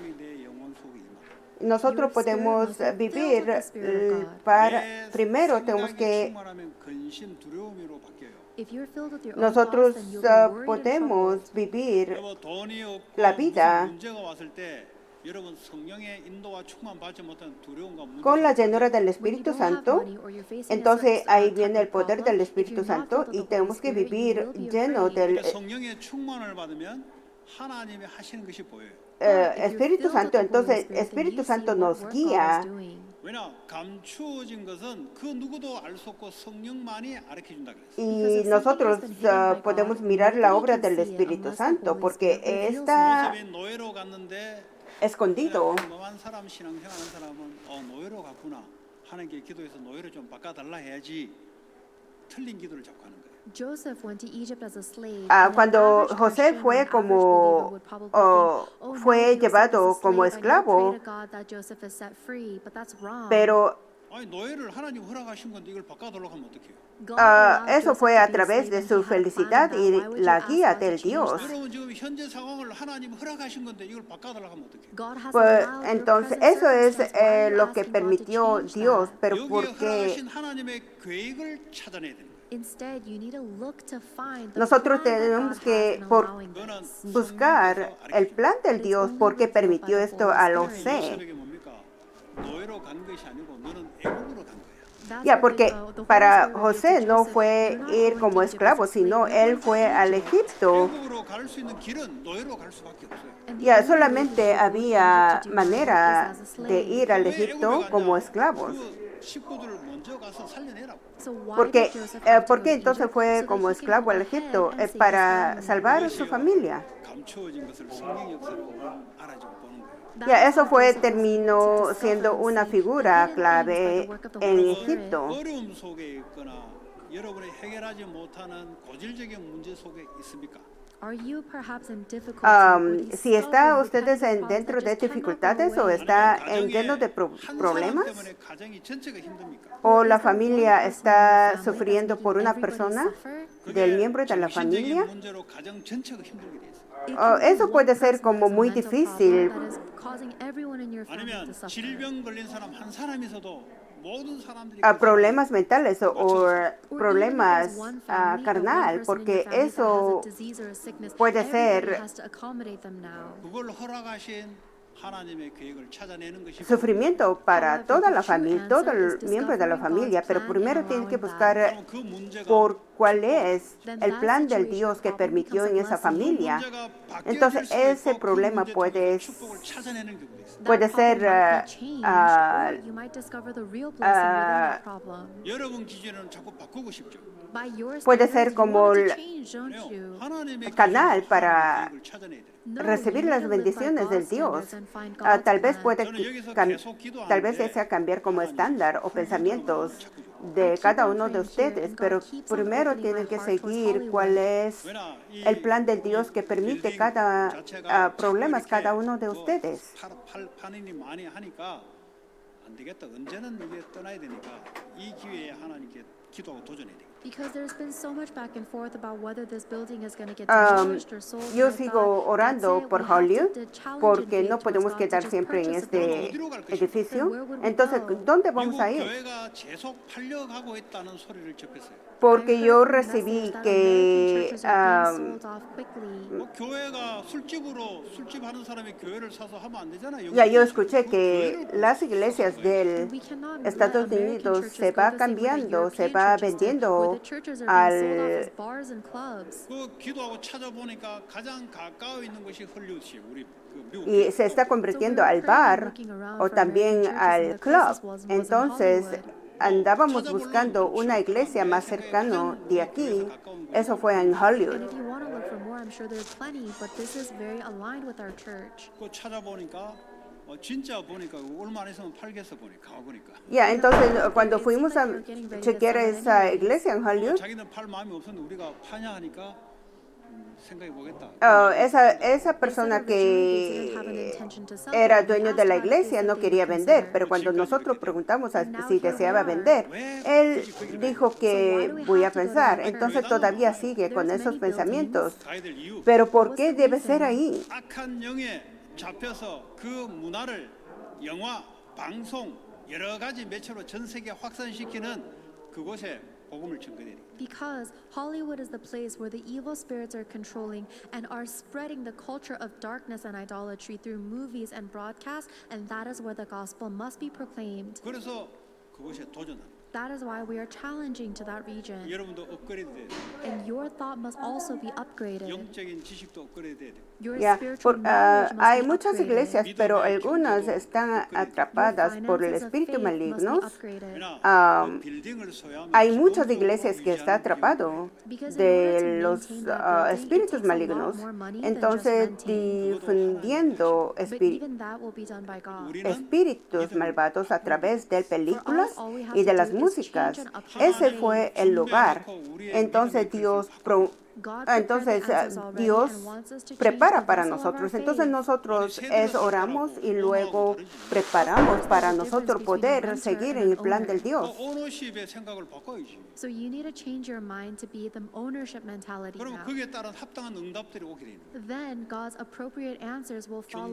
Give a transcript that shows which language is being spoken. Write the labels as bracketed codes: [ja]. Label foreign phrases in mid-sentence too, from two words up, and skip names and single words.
[es] Nosotros podemos vivir para, primero tenemos que nosotros podemos vivir la vida con la llenura del Espíritu Santo. Entonces ahí viene el poder del Espíritu Santo y tenemos que vivir lleno del Espíritu Santo. Entonces Espíritu Santo nos guía [ko] 왜냐 감추어진 것은 그 누구도 알 수 없고 성령만이 알려 준다 그랬어요. [es] Y nosotros podemos mirar la obra del Espíritu Santo porque está [ko] 요셉이 노예로 갔는데 [es] escondido. [ko] 평범한 사람 신앙생활하는 사람은 노예로 갔구나. 하나님께 기도해서 노예를 좀 바꿔달라 해야지. 틀린 기도를 자꾸 하는 거예요. [en] Joseph went to Egypt as a slave. [es] Cuando José fue como fue llevado como esclavo, pero [ko] 아니 노예를 하나님 허락하신 건데 이걸 바꿔달라고 하면 어떡해요? [es] eso fue a través de su felicidad y la guía del Dios. [ko] 여러분 지금 현재 상황을 하나님 허락하신 건데 이걸 바꿔달라고 하면 어떡해요? [es] Pues entonces eso es lo que permitió Dios, pero [ko] 여기에 [es] porque [ko] 허락하신 하나님의 계획을 찾아내야 되는 거예요. [en] Instead, you need to look to find the [es] nosotros [en] plan that [es] tenemos [en] God [es] que [en] has in [es] por [en] allowing this. [es] buscar el plan del Dios, porque permitió esto a los C. [ko] 요셉에게 뭡니까? 노예로 간 것이 아니고 너는 애국으로 간 거야. [en] That's [es] Ya, [en] what [es] porque [en] the Holy [es] para [en] Spirit [es] José [en] said to [es] no [en] Joseph, [es] fue [en] "You're not [es] ir [en] going [es] como [en] to Egypt [es] esclavo, [en] as a slave, [es] sino [en] you're [es] él [en] going [es] fue [en] to [es] al [en] Egypt." [es] Egipto. [ko] 애국으로 갈 수 있는 길은 노예로 갈 수밖에 없어요. [en] And the [es] Ya, [en] only way [es] solamente [en] to go to [es] había [en] Egypt to do [es] manera [en] that is as a [es] de [en] slave. [es] ir al [ko] 왜 [es] Egipto [ko] 애국에 [es] como [ko] 갔냐? [es] esclavos. [ko] 그 식구들을 먼저 가서 살려내라고. [en] So why [es] Porque, [en] did Joseph have to [es] ¿por [en] go [es] qué [en] to [es] entonces [en] Egypt? [es] fue [en] So that [es] como [en] he can [es] esclavo [en] go [es] al [en] ahead [es] Egipto? [en] and save his [es] Para [en] family. [es] salvar a su familia. [ko] 감추어진 것을 성령 역사로 알아주고 보는 거예요. [es] Ya, eso fue, terminó siendo una figura clave en Egipto. [ko] 어려움 속에 있거나 여러분이 해결하지 못하는 고질적인 문제 속에 있습니까? [en] Are you perhaps in difficulty or [es] Si está [en] discovering [es] ustedes [en] repetitive [es] dentro [en] problems [es] de [en] that just cannot go [es] dificultades o [en] away? [es] está [ko] 가정에 [es] lleno de [ko] 한 [es] problemas, [ko] 사람 때문에 가정이 전체가 힘듭니까? [es] o [en] Is [es] la [en] there one [es] familia [en] person in [es] está [en] your family [es] sufriendo [en] that's [es] por [en] making [es] una [en] everybody [es] persona, [en] suffer? [es] del miembro de la [ko] 정신적인 [es] familia. [ko] 문제로 가정 전체가 힘들게 돼 있어요. [en] It can be [es] Eso [en] one [es] puede ser [en] person [es] como [en] that has a [es] muy [en] mental [es] difícil. [en] problem that is causing everyone in your family [ko] 아니면 [en] to suffer. [ko] 질병 걸린 사람 한 사람이 있어도 모든 사람들이 [es] Problemas mentales o [en] Or even if [es] problemas [en] there's one family or one [es] carnal, [en] person in [es] porque [en] your family that [es] eso [en] has a disease or a sickness, [es] puede [en] everybody [es] ser [en] has to accommodate them now. [ko] 그걸 허락하신 하나님의 계획을 찾아내는 것이 [es] sufrimiento para toda la familia, todo el miembro de la familia, pero primero tienen que buscar [ko] 바로 그 문제가 [es] por cuál es el plan del Dios que permitió en esa familia. [ko] 문제가 [es] Entonces [ko] 바뀌어질 수가 [es] ese [ko] 있고 그 [es] problema [ko] 문제 [es] puede, [ko] 속에서 축복을 찾아내는 경우가 있어요. [es] puede [en] That problem [es] ser [en] might be changed, or you might discover the real blessing within that problem. [ko] 여러분 기준에는 자꾸 바꾸고 싶죠. [en] By your [es] puede [en] standards, [es] ser [en] you [es] como [en] want it [es] el [en] to change, don't you? [ko] 하나님의 [es] canal [ko] 기준으로 [es] para [ko] 하나님의 계획을 찾아내야 돼요. [en] No, [es] recibir [en] you [es] las [en] need to live by [es] bendiciones del [en] God's [es] Dios. [en] standards and find God's [es] Tal vez [en] plan. [es] puede [ko] 저는 여기서 [es] cam- [ko] 계속 기도하는데 [es] tal vez sea cambiar como estándar o pensamientos de cada uno de ustedes, pero primero tienen que seguir cuál es [ko] 왜냐 [es] el plan del Dios que permite cada problemas cada uno de ustedes. [ko] 판인이 많이 하니까 안 되겠다. 언제는 이게 떠나야 되니까 이 기회에 하나님께 기도하고 도전해야 되겠다. [en] Because there's been so much back and forth about whether this building is going to get demolished or sold. [es] Yo [en] and I [es] sigo [en] thought, [es] orando [en] that's it, [es] por [en] we have to [es] Hollywood [en] challenge [es] porque [en] and [es] no [en] faith [es] podemos [en] towards God to [es] quedar [en] just [es] siempre en [en] purchase [es] este [en] the building. [es] edificio. [en] Then where would we [es] Entonces, [en] go? [es] ¿dónde vamos [ko] 미국 [es] a ir? [ko] 교회가 계속 팔려가고 있다는 소리를 접했어요. [es] Porque [en] I [es] yo [en] heard from [es] recibí [en] message that [es] que [en] American churches are being sold off quickly. [ko] 뭐 교회가 술집 하는 사람이 교회를 사서 하면 안 되잖아. [es] ya yo escuché que las iglesias del [en] We cannot [es] Estados [en] let American [es] Unidos [en] churches [es] se [en] go [es] va [en] the same way that [es] cambiando, se [en] European [es] va [en] churches did, where [es] vendiendo [en] the churches are being sold off as [es] al [en] bars and clubs. [ko] 그 기도하고 찾아보니까 가장 가까워 있는 것이 헐리우드시 우리 그 미국. [es] y se está convirtiendo al bar o también al club. Entonces andábamos buscando una iglesia más cercana de aquí. Eso fue en [en] And [es] Hollywood. [en] if you want to look for more, I'm sure there are plenty, but this is very aligned with our church. [ko] 그 찾아보니까 진짜 보니까 얼마 안 있으면 팔겠어 보니까 가보니까. [es] Ya, entonces cuando fuimos a chequear esa iglesia en Hollywood, [ko] 자기는 팔 마음이 없었는데 우리가 파냐 하니까 생각해 보겠다. [es] esa persona que era dueño de la iglesia no quería vender, pero cuando nosotros preguntamos si deseaba vender, él dijo que voy a pensar. Entonces todavía sigue con esos pensamientos. [ko] 가야 될 이유. [es] Pero ¿por qué debe ser ahí? [ko] 악한 영에 잡혀서 그 문화를 영화, 방송 여러 가지 매체로 전 세계 확산시키는 그곳에 복음을 전거해야 돼. [en] Because Hollywood is the place where the evil spirits are controlling and are spreading the culture of darkness and idolatry through movies and broadcasts, and that is where the gospel must be proclaimed. [ko] 그래서 그것에 도전한. [en] That is why we are challenging to that region. [ko] 여러분도 업그레이드 돼야 돼요. [en] And your thought must also be upgraded. [ko] 영적인 지식도 업그레이드 돼야 돼요. [en] Your [es] Ya, [en] spiritual knowledge must [es] hay [en] be [es] muchas [en] upgraded. [es] iglesias, pero algunas están atrapadas [en] Your [es] por el [en] finances of [es] espíritu [en] faith must be [es] maligno. [en] upgraded. [ko] 왜냐, 그 빌딩을 소유하면 [es] Hay muchas [ko] 기본적으로 [es] iglesias que está [ko] 유지하는 [es] atrapado [en] Because in order to [es] de los [en] maintain that building, it [es] espíritus [en] takes a lot [es] malignos. [en] more money than just [es] Entonces, [en] renting. [es] difundiendo [en] But even that will be done by God. [ko] 우리는 [es] espíritus malvados a través de películas [en] For us, all we have [es] y de [en] to [es] las [en] do is [es] músicas. [en] change and upgrade [es] Ese [en] our [es] fue [en] faith. [es] el lugar. Entonces Dios [en] God [es] entonces [en] prepared the answers already [es] Dios [en] and wants us to change [es] prepara [en] the [es] para [en] vessel of our [es] nosotros. Entonces [en] faith. [es] nosotros oramos y luego preparamos para nosotros poder seguir en el plan del [ko] 그 [es] Dios. [ko] 오너십의 생각을 바꿔야지. [en] So you need to change your mind to be the ownership mentality [ko] 그러면 [en] now. [ko] 거기에 따른 합당한 응답들이 오게 되는 거예요. [en] Then God's appropriate answers will follow